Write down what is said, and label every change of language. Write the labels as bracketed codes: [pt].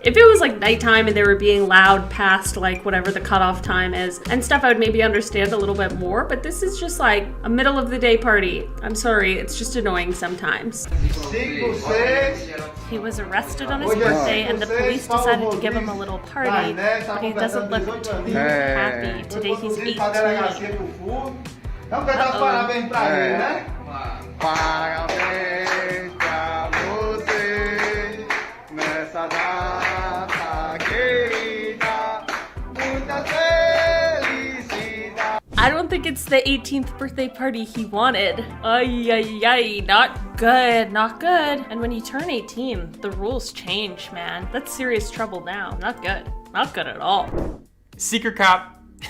[en] If it was like nighttime and they were being loud past like whatever the cutoff time is and stuff, I would maybe understand a little bit more, but this is just like a middle of the day party. I'm sorry, it's just annoying sometimes. He was arrested on his birthday and the police decided to give him a little party, but he doesn't look too happy. Today he's 18. [pt] Parabéns pra ele, né? Parabéns pra você nessa data querida. Muitas felicidades. [en] I don't think it's the 18th birthday party he wanted. Ay, ay, ay, not good, not good. And when you turn 18, the rules change, man. That's serious trouble now. Not good. Not good at all. Secret cop.